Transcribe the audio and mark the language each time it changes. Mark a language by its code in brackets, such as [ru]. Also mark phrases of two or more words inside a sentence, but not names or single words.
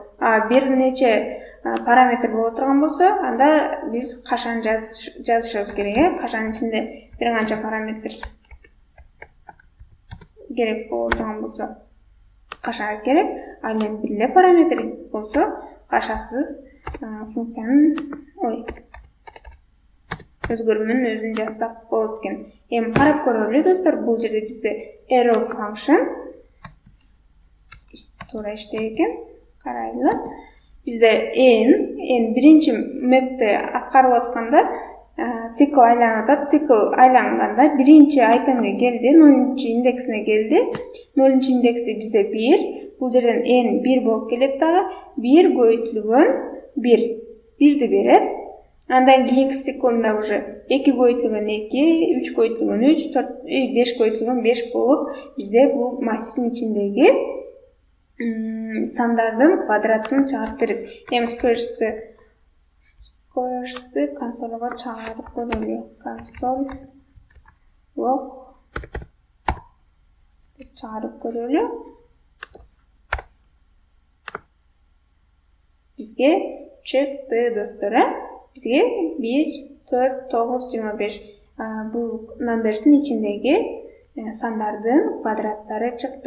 [ky] Бир нече параметр боло турган болсо, анда биз кашан жазышыбыз керек, кашанын ичинде бир канча параметр керек боло турган болсо, каша керек, ал эми бир эле параметр болсо, кашасыз функциянын өзгөрмөнүн өзүн жазсак болот экен. Эми карап көрөлү достор, бул жерде бизде arrow function туура иштейт экен. Карайлы. Бизде n биринчи map'те аткарылып атканда цикл айланып атат. Цикл айланганда биринчи айтемге келди, 0-нчу индексине келди. 0-нчу индекси бизде 1. Бул жерден n 1 болуп келет дагы. 1 көбөйтүлгөн 1ди берет. Андан кийинки циклында уже 2 көбөйтүлгөн 2, 3 көбөйтүлгөн 3, 4, 5 көбөйтүлгөн 5 болуп, бизде бул массивдин ичиндеги сандардын квадратын чыгарып берет. Эми squares'ти консольго чыгарып көрөлү. [en] Console log [ky] деп чыгарып көрөлү. Бизге чыкты достор. Бизге 1, 4, 9, 25. Бұл номерсин ичиндеги сандардын квадраттары чыкты.